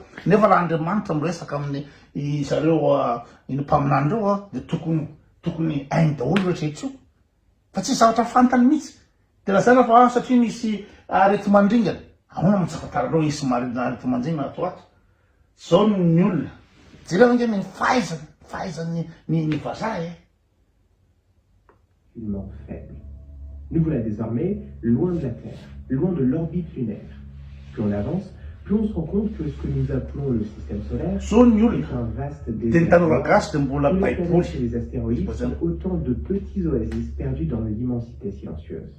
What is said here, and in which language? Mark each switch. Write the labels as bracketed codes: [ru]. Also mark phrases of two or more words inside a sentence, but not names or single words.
[mg] Nefa raha Andriamanitra miresaka amin'ny zareo iny mpaminany reo de tokony hainy daholo rehetrarehetra io. Fa tsy zavatra fantany mihitsy. De lazaina fa satria misy arety mandringana. Ahoana mitsafatarareo isy arety mandringana ato ato. Zao ny olona. Jereo nge ny fahaizany ny vazaha [fr] Humain faible. Nous voilà désormais loin de la Terre, loin de l'orbite lunaire. Plus on avance, plus on se rend compte que ce que nous appelons le système solaire est un vaste désert. Et les astéroïdes sont autant de petits oasis perdus dans l'immensité silencieuse.